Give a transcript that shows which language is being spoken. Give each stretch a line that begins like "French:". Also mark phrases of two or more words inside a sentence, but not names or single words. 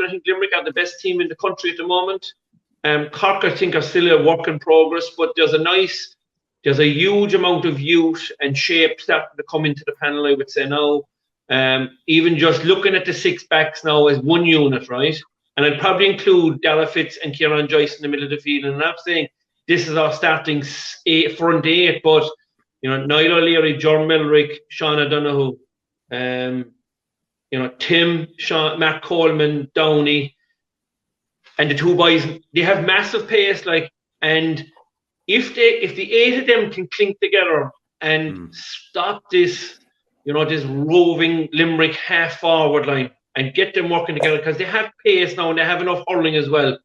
English: I think Limerick are the best team in the country at the moment. Cork, I think, are still a work in progress, but there's a huge amount of youth and shape starting to come into the panel, I would say now. Even just looking at the 6 backs now as one unit, right? And I'd probably include Dalo Fitz and Kieran Joyce in the middle of the field. And I'm not saying this is our starting front 8, but Niall O'Leary, John Milrick, Sean O'Donoghue, Tim, Sean, Matt Coleman, Downey, and the 2 boys, they have massive pace, and if the 8 of them can clink together and stop this, this roving Limerick half forward line and get them working together, because they have pace now and they have enough hurling as well.